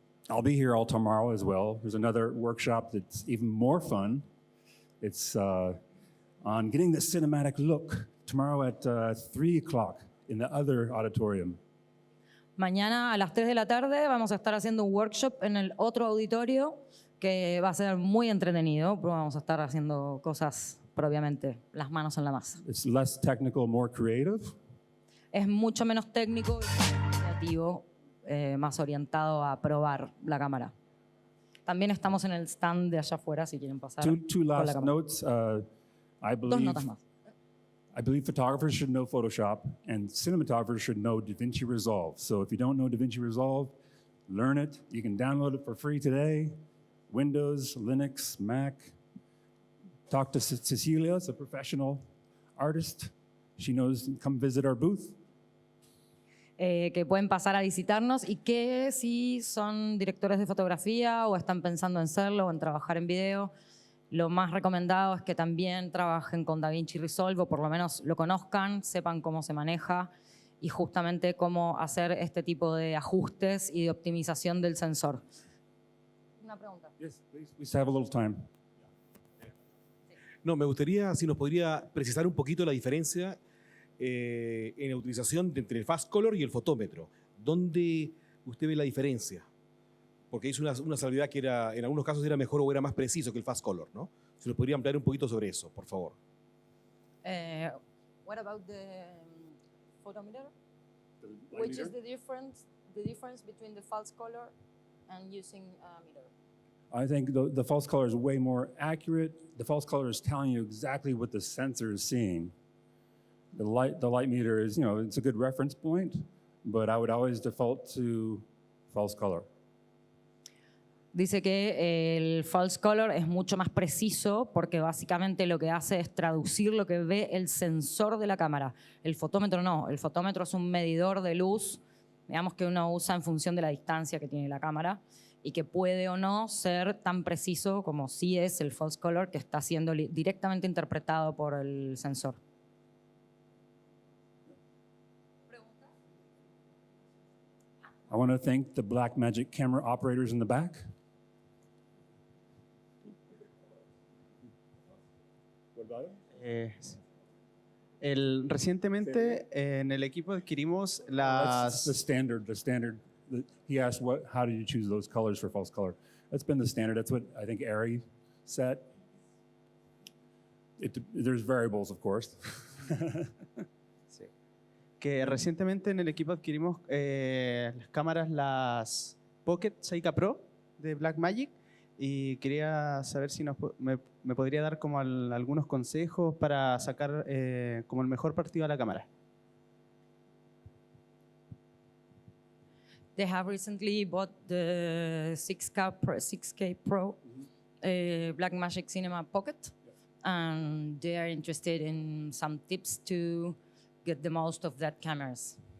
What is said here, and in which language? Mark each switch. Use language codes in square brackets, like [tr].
[en] I'll be here all tomorrow as well. There's another workshop that's even more fun. It's on getting the cinematic look tomorrow at 3 o'clock in the other auditorium. [es] Mañana a las 3 de la tarde vamos a estar haciendo un workshop en el otro auditorio que va a ser muy entretenido. Vamos a estar haciendo cosas propiamente, las manos en la masa. [en] It's less technical, more creative. [es] Es mucho menos técnico y creativo, más orientado a probar la cámara. También estamos en el stand de allá afuera si quieren pasar. [en] Two last notes. [es] Dos notas más. [en] I believe photographers should know Photoshop and cinematographers should know DaVinci Resolve. So if you don't know DaVinci Resolve, learn it. You can download it for free today. Windows, Linux, Mac. Talk to Cecilia, it's a professional artist. She knows, come visit our booth. [es] Que pueden pasar a visitarnos y que si son directores de fotografía o están pensando en serlo o en trabajar en video, lo más recomendado es que también trabajen con DaVinci Resolve o por lo menos lo conozcan, sepan cómo se maneja y justamente cómo hacer este tipo de ajustes y de optimización del sensor. Una pregunta. [en] Yes, please. We have a little time. [es] No, me gustaría si nos podría precisar un poquito la diferencia en la utilización entre el fast color y el fotómetro. ¿Dónde usted ve la diferencia? Porque hizo una salvedad que era, en algunos casos era mejor o era más preciso que el fast color, ¿no? Si nos podría ampliar un poquito sobre eso, por favor. [en] What about the photometer? The light Which meter? is the difference between the false color and using a meter? I think the false color is way more accurate. The false color is telling you exactly what the sensor is seeing. The light meter is, it's a good reference point, but I would always default to false color. [es] Dice que el false color es mucho más preciso porque básicamente lo que hace es traducir lo que ve el sensor de la cámara. El fotómetro no, el fotómetro es un medidor de luz, digamos que uno usa en función de la distancia que tiene la cámara y que puede o no ser tan preciso como sí es el false color que está siendo directamente interpretado por el sensor. [en] I want to thank the Blackmagic camera operators in the back. [es] Recientemente en el equipo adquirimos las... [en] That's the standard. He asked, how did you choose those colors for false color? That's been the standard. That's what I think Ari set. There's variables, of course. [es] Sí. Que recientemente en el equipo adquirimos las cámaras, las Pocket 6K Pro de Blackmagic, y quería saber si me podría dar como algunos consejos para sacar como el mejor partido a la cámara. [en] They have recently bought the 6K Pro Blackmagic Cinema Pocket, and they are interested in some tips to get the most of that cameras.